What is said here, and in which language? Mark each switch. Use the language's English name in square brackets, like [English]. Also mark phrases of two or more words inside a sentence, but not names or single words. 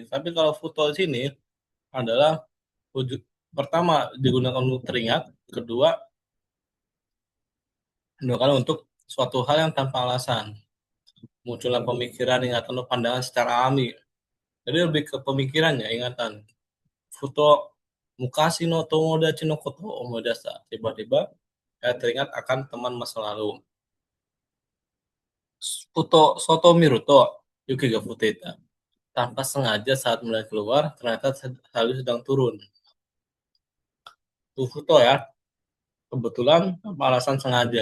[Indonesian] Tapi kalau Futo di sini adalah wujud pertama digunakan untuk teringat, kedua digunakan untuk suatu hal yang tanpa alasan. Munculnya pemikiran, ingatan, atau pandangan secara alami. Jadi lebih ke pemikirannya, ingatan. [Japanese] ふと昔の友達のこと思い出さ. [Indonesian] Tiba-tiba saya teringat akan teman masa lalu. [Japanese] ふと外見ると雪が降ってた. [Indonesian] Tanpa sengaja saat mulai keluar, ternyata salju sedang turun. Tuh Futo ya, kebetulan tanpa alasan sengaja.